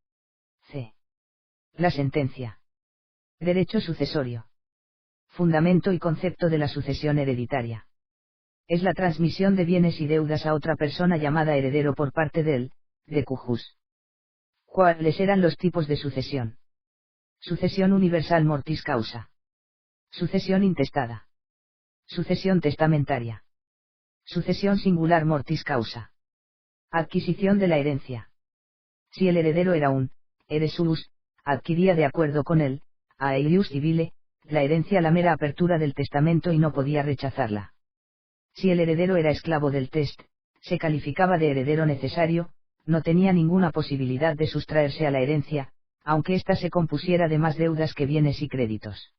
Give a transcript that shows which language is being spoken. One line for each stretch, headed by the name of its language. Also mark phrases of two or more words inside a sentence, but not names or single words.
Spanish: C. La sentencia. Derecho sucesorio. Fundamento y concepto de la sucesión hereditaria. Es la transmisión de bienes y deudas a otra persona llamada heredero por parte del,
Latin: de cujus.
Spanish: ¿Cuáles eran los tipos de sucesión? Sucesión universal
Latin: mortis causa.
Spanish: Sucesión intestada. Sucesión testamentaria. Sucesión singular
Latin: mortis causa.
Spanish: Adquisición de la herencia. Si el heredero era un heresus, adquiría de acuerdo con él, a
Latin: eius civile,
Spanish: la herencia a la mera apertura del testamento y no podía rechazarla. Si el heredero era esclavo del test, se calificaba de heredero necesario, no tenía ninguna posibilidad de sustraerse a la herencia, aunque ésta se compusiera de más deudas que bienes y créditos.